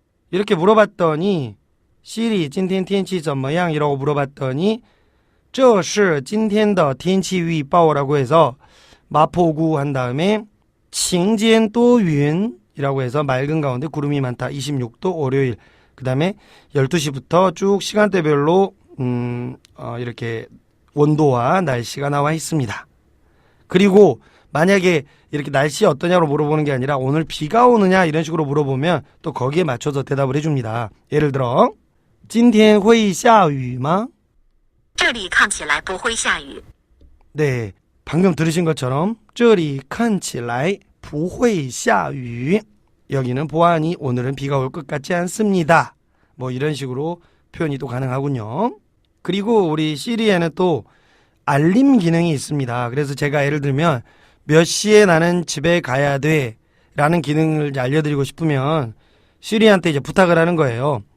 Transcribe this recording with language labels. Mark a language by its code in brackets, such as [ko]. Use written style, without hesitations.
[ko] 이렇게 물어봤더니 시리, [zh] 今天天气怎么样? [ko] 이라고 물어봤더니 [zh] 这是今天的天气预报 [ko] 라고 해서 마포구 한 다음에 [zh] 晴间多云 [ko] 이라고 해서 맑은 가운데 구름이 많다. 26도 월요일. 그 다음에 12시부터 쭉 시간대별로 이렇게 온도와 날씨가 나와 있습니다. 그리고 만약에 이렇게 날씨 어떠냐고 물어보는 게 아니라 오늘 비가 오느냐 이런 식으로 물어보면 또 거기에 맞춰서 대답을 해줍니다. 예를 들어 [zh] 今天会下雨吗? 这里看起来不会下雨。 [ko] 네, 방금 들으신 것처럼 [zh] 这里看起来不会下雨. [ko] 여기는 보아하니 오늘은 비가 올 것 같지 않습니다. 뭐 이런 식으로 표현이 또 가능하군요. 그리고 우리 시리에는 또 알림 기능이 있습니다. 그래서 제가 예를 들면 몇 시에 나는 집에 가야 돼 라는 기능을 이제 알려드리고 싶으면 시리한테 이제 부탁을 하는 거예요.